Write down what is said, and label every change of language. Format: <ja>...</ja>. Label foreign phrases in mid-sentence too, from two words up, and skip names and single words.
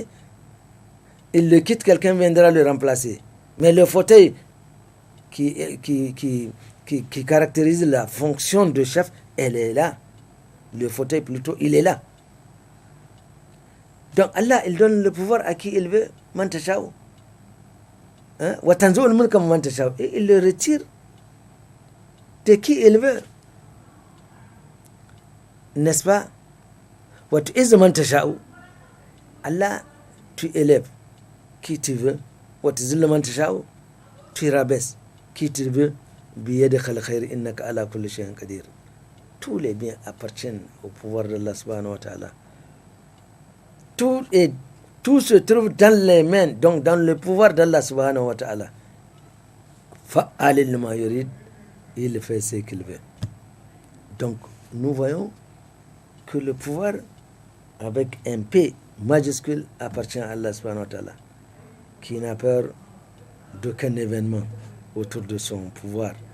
<fr>Il le quitte, quelqu'un viendra le remplacer. Mais le fauteuil qui caractérise la fonction de chef, elle est là. Le fauteuil plutôt, il est là. Donc Allah, il donne le pouvoir à qui il veut,</fr> <ar>من تشاء. وتنزع الملك من تشاء.</ar> <fr>Et il le retire de qui il veut. N'est-ce pas?</fr> <ar>وتعز من تشاء. Allah,</ar> <fr>tu élèves qui tu veux.</fr> <ar>وتذل من تشاء.</ar> <fr>Tu rabaisses qui tu veux.</fr> <ar>بيدك الخير إنك على كل شيء قدير.</ar> <fr>Tous les biens appartiennent au pouvoir d'Allah</fr> <ar>سبحانه وتعالى.</ar> <fr>Tout se trouve dans les mains, donc dans le pouvoir d'Allah</fr> <ar>سبحانه وتعالى. فعال لما يريد,</ar> <fr>il fait ce qu'il veut. Donc, nous voyons que le pouvoir, avec un P majuscule, appartient à Allah</fr> <ar>سبحانه وتعالى,</ar> <fr>qui n'a peur d'aucun événement autour de son pouvoir.</fr>